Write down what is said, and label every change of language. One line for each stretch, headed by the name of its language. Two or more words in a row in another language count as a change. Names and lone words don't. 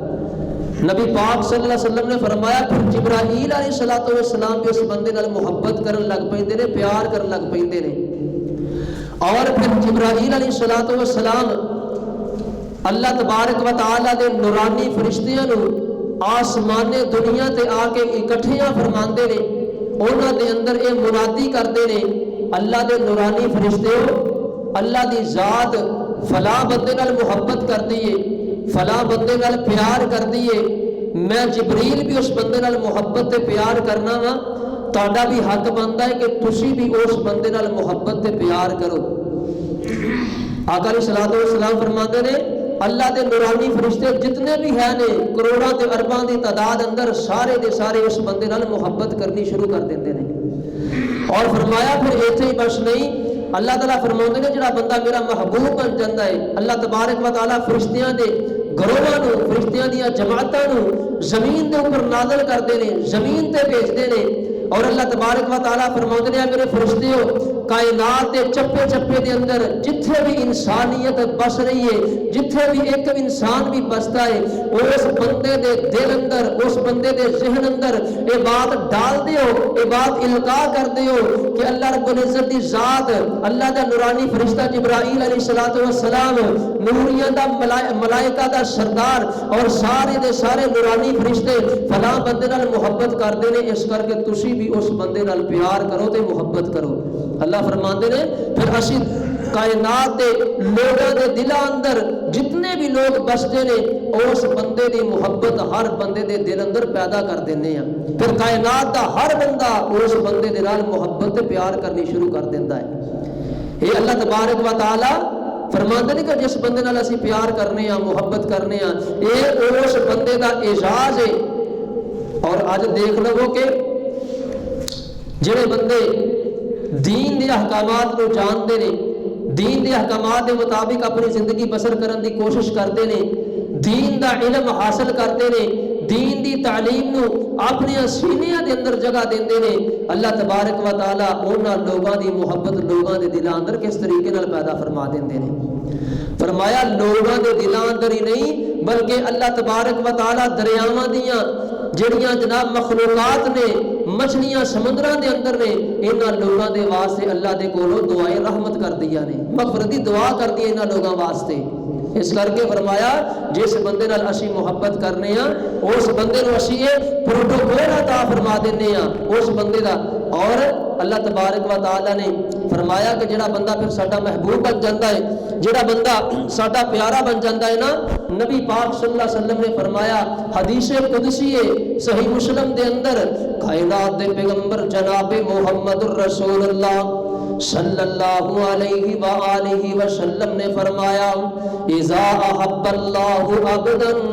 Punjabi: نبی پاک
Arabic: صلی اللہ علیہ وسلم
Punjabi: نے فرمایا پھر جبرائیل علیہ السلام بھی اس بندے نال محبت کرن لگ پیندے نے، پیار کرن لگ پیندے نے۔ اور پھر جبرائیل علیہ السلام اللہ تبارک و تعالی دے نورانی فرشتیاں نو آسمان دنیا تے آ کے اکٹھیاں فرماندے نے، انہاں دے اندر اے منادی کردے نے، اللہ دے نورانی فرشتے اللہ دی ذات فلاں بندے نال محبت کر دیے، فلاں بندے نال پیار کر دیے، میں جبریل بھی اس بندے نال محبت تے پیار کرنا وا، تہاڈا بھی حق بنتا ہے کہ تسی بھی اس بندے نال محبت تے پیار کرو۔ آقا علیہ السلام فرماتے نے اللہ دے نورانی فرشتے جتنے بھی ہیں نے کروڑاں تے ارباں دی تعداد اندر سارے دے سارے اس بندے نال محبت کرنی شروع کر دیندے نے۔ اور فرمایا پھر ایتھے ہی بس نہیں، اللہ تعالیٰ فرماتے نے جڑا بندہ میرا محبوب بن جاتا ہے، اللہ تبارک و تعالیٰ فرشتیاں دے گروہاں نو، فرشتیاں دیاں جماعتاں نو زمین دے اوپر نازل کردے نے، زمین تے بھیجدے نے، اور اللہ تبارک و تعالیٰ فرماتے ہیں میرے فرشتیو کائنات دے چپے چپے دے اندر جتھے بھی انسانیت بس رہی ہے، جتھے بھی ایک انسان بھی بستا ہے، اس بندے دے دل اندر، اس بندے دے ذہن اندر یہ بات ڈال دیو، یہ بات القاء کر دیو کہ اللہ رب العزت دی ذات، اللہ دا نورانی فرشتہ جبرائیل علیہ السلام، نوریاں دا ملائکہ دا سردار اور سارے دے سارے نورانی فرشتے فلاں بندے نال محبت کردے نے، اس کر کے تسی بھی اس بندے نال پیار کرو تے محبت کرو۔ اللہ فرماندے نے پھر اسی کائنات دے لوگاں دے دلاں اندر جتنے بھی لوگ بستے نے اس بندے دی محبت ہر بندے دے دل اندر پیدا کر دینے ہیں، پھر کائنات دا ہر بندہ اس بندے دے نال محبت تے پیار کرنی شروع کر دیندا ہے۔ یہ اللہ تبارک و تعالی فرماندے نے کہ جس بندے نال اسی پیار کرنے ہیں، محبت کرنے ہیں، یہ اس بندے دا اعزاز ہے۔ اور آج دیکھ لو کہ جڑے بندے دین دے احکامات کو جانتے نے، دین دے احکامات دے مطابق اپنی زندگی بسر کرن دی کوشش کرتے نے، دین دا علم حاصل کرتے نے، دین دی تعلیم نو اپنے سینیاں دے اندر جگہ دیندے نے، اللہ تبارک و تعالی انہاں لوگاں دی محبت لوگاں دے دلاں اندر کس طریقے نال پیدا فرما دیندے نے۔ فرمایا لوگاں دے دلاں اندر ہی نہیں بلکہ اللہ تبارک و تعالی دریاواں دیاں جڑیاں جناب مخلوقات نے، مچھلیاں سمندراں دے اندر نے، انہاں لوگاں دے واسطے اللہ دے کولوں دعائے رحمت کر دیا نے، مغفرت دی دعا کر دی انہاں لوگاں واسطے۔ اس کر کے فرمایا جس بندے نال اسی محبت کرنے ہاں اس بندے نو اسی پروٹوکول عطا فرما دینے ہاں اس بندے دا۔ اور اللہ تبارک و تعالی نے فرمایا کہ جڑا بندہ پھر ساڈا محبوب بن جاتا ہے، جڑا بندہ ساڈا پیارا بن جاتا ہے نا، نبی پاک
Arabic: صلی اللہ علیہ وسلم
Punjabi: نے فرمایا حدیث قدسی ہے صحیح مسلم دے اندر، کائنات دے پیغمبر جناب محمد الرسول اللہ
Arabic: صلی اللہ علیہ وآلہ وسلم
Punjabi: نے فرمایا
Arabic: اذا احب اللہ عبدا